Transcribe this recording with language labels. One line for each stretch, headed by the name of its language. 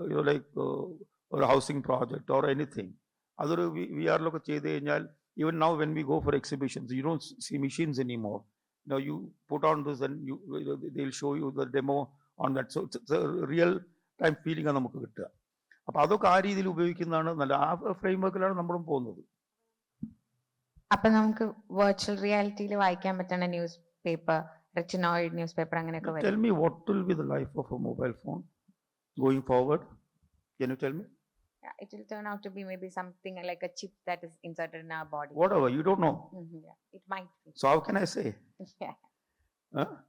English: Like or a housing project or anything. Other VR look at even now when we go for exhibitions, you don't see machines anymore. Now you put on this and they'll show you the demo on that. So it's a real time feeling
Malayalam: ആണ് നമുക്ക് കിട്ടുക. അപ്പൊ അതൊക്കെ ആ രീതിയിൽ ഉപയോഗിക്കുന്നതാണ് നല്ല. ആ ഫ്രെയിംവർക്കിലാണ് നമ്മളും പോകുന്നത്. അപ്പൊ നമുക്ക് വെർച്വൽ റിയാലിറ്റിയിൽ വായിക്കാൻ പറ്റുന്ന news paper, retinoid news paper അങ്ങനെയൊക്കെ വരും.
English: Tell me what will be the life of a mobile phone going forward? Can you tell me? Yeah, it will turn out to be maybe something like a chip that is inserted in our body. Whatever, you don't know. Yeah, it might be. So how can I say? Yeah. Huh?